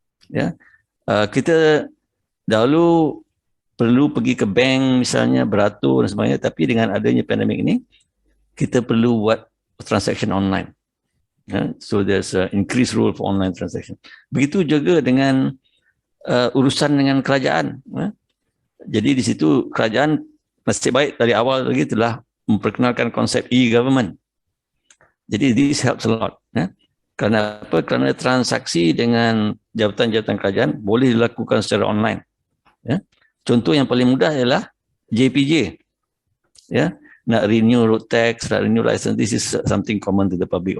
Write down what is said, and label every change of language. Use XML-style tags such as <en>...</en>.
<ms>Ya, kita dahulu perlu pergi ke bank misalnya beratur dan sebagainya, tapi dengan adanya pandemik ini kita perlu buat</ms> <en>transaction online. Ya, so there's an increased role for online transaction.</en> <ms>Begitu juga dengan urusan dengan kerajaan. Ya. Jadi di situ kerajaan nasib baik dari awal lagi telah memperkenalkan konsep e-government. Jadi</ms> <en>this helps a lot.</en> <ms>Ya. Kerana apa? Kerana transaksi dengan jabatan-jabatan kerajaan boleh dilakukan secara online. Ya. Contoh yang paling mudah ialah JPJ. Ya.</ms> <en>Nak renew road tax, nak renew license, this is something common to the public.</en>